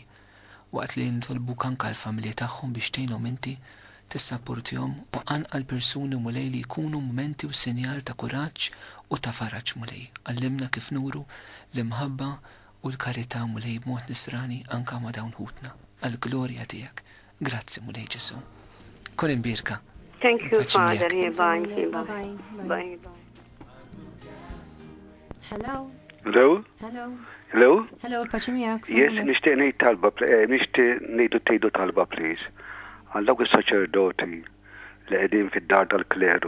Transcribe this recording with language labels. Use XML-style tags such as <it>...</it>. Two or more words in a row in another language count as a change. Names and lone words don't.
<mt>Waqt li nitolbuk anke l-familji tagħhom biex tgħinhom inti tissapportihom u anqal persuni mulej li jkunu momenti u sinjal ta' kuraġġ u ta' faraġġ mulej. Għallimna kif nuru l-imħabba u l-karità mulej b'mod nisrani anke ma' dawn ħutna. Għall-glorja tiegħek. Grazzi mulej Ġesu. Kun imbirka.</mt> <en>Thank you,</en> <mt>Paċi</mt> <en>Father.</en> <mt>miegħek.</mt> <en>Bye, Bye, bye. bye. Bye. Hello? Hello? Hello? Hello? Hello,</en> <mt>paċi miegħek. Yes, nishtiq ngħid talba, nishtiq ngħidu tgħidu talba, please. Għal dawk is-saċerdoti li qegħdin fid-dar tal-kleru.</mt>